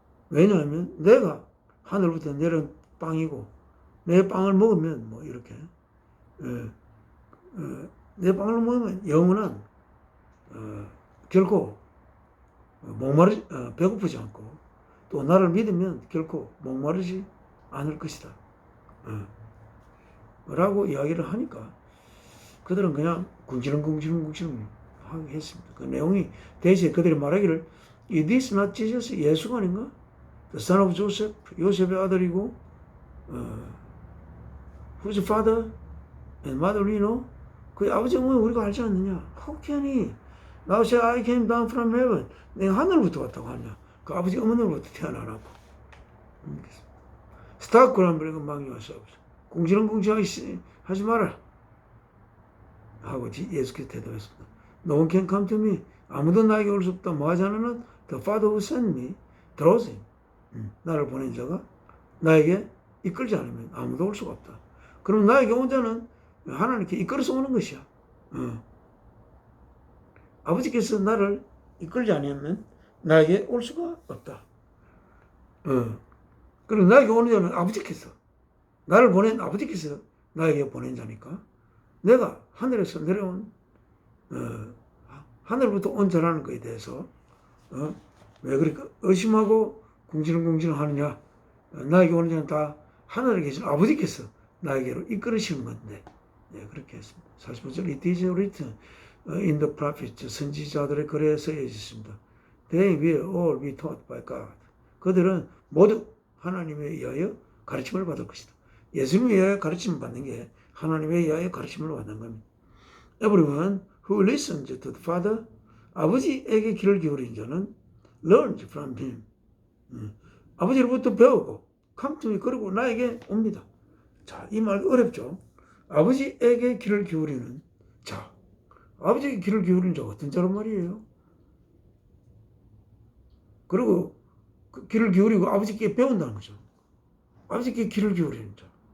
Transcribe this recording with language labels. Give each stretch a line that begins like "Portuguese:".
Korean: 왜냐하면 내가 하늘부터 내려온 빵이고 내 빵을 먹으면 뭐 이렇게 내 빵을 먹으면 영원한 결코 배고프지 않고 또 나를 믿으면 결코 목마르지 않을 것이다. 라고 이야기를 하니까 그들은 그냥 궁시렁궁시렁 하게 했습니다. 그 내용이 대신에 그들이 말하기를
English: Is this not Jesus?
Korean: 예수가 아닌가?
English: The son of Joseph,
Korean: 요셉의 아들이고
English: whose father and mother we know?
Korean: 그의 아버지 어머니 우리가 알지 않느냐?
English: How can he? Now say I came down from heaven.
Korean: 내가 하늘부터 왔다고 하냐? 그 아버지 어머니로부터 태어나라고.
English: Stop grumbling among yourselves.
Korean: 궁시렁궁시렁 하지 마라. 하고 예수께서 대답했습니다.
English: No one can come to me.
Korean: 아무도 나에게 올 수 없다. 뭐 하지 않으면
English: The Father who sent me draws him.
Korean: 나를 보낸 자가 나에게 이끌지 않으면 아무도 올 수가 없다. 그럼 나에게 온 자는 하나님께 이끌어서 오는 것이야. 아버지께서 나를 이끌지 않으면 나에게 올 수가 없다. 그럼 나에게 오는 자는 아버지께서 나를 보낸 아버지께서 나에게 보낸 자니까 내가 하늘에서 내려온 하늘부터 온 자라는 것에 대해서 왜 그렇게 의심하고 궁시렁궁시렁 하느냐? 나에게 오는 자는 다 하늘에 계신 아버지께서 나에게로 이끌으시는 건데 그렇게 했습니다.
English: 45절 It is written in the prophets
Korean: 선지자들의 글에 써져 있습니다.
English: They will all be taught by God.
Korean: 그들은 모두 하나님에 의하여 가르침을 받을 것이다. 예수님에 의하여 가르침을 받는 게 하나님에 의하여 가르침을 받는 겁니다.
English: Everyone who listens to the Father,
Korean: 아버지에게 귀를 기울인 자는
English: learns from him.
Korean: 아버지로부터 배우고
English: come to me,
Korean: 그리고 나에게 옵니다. 자, 이 말 어렵죠? 아버지에게 귀를 기울이는 자, 아버지에게 귀를 기울이는 자 어떤 자란 말이에요? 그리고 그 귀를 기울이고 아버지께 배운다는 거죠. 아버지께 귀를 기울이는 자.